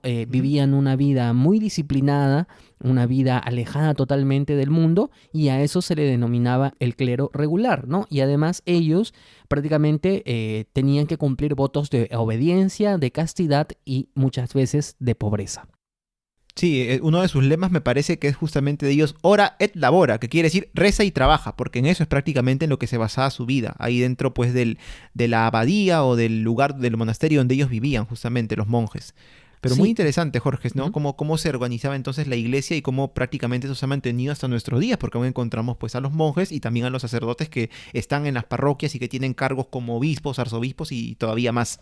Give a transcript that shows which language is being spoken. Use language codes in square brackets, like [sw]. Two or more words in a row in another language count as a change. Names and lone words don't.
[es] Vivían una vida muy disciplinada, una vida alejada totalmente del mundo, y a eso se le denominaba el clero regular, ¿no? Y además ellos prácticamente tenían que cumplir votos de obediencia, de castidad y muchas veces de pobreza. Sí, uno de sus lemas me parece que es justamente de ellos, [la] ora et labora, [es] que quiere decir reza y trabaja, porque en eso es prácticamente en lo que se basaba su vida, ahí dentro pues de la abadía o del lugar del monasterio donde ellos vivían, justamente los monjes. Pero Sí. muy interesante, Jorge, ¿no? Cómo se organizaba entonces la iglesia y cómo prácticamente eso se ha mantenido hasta nuestros días, porque aún encontramos pues a los monjes y también a los sacerdotes que están en las parroquias y que tienen cargos como obispos, arzobispos y todavía más.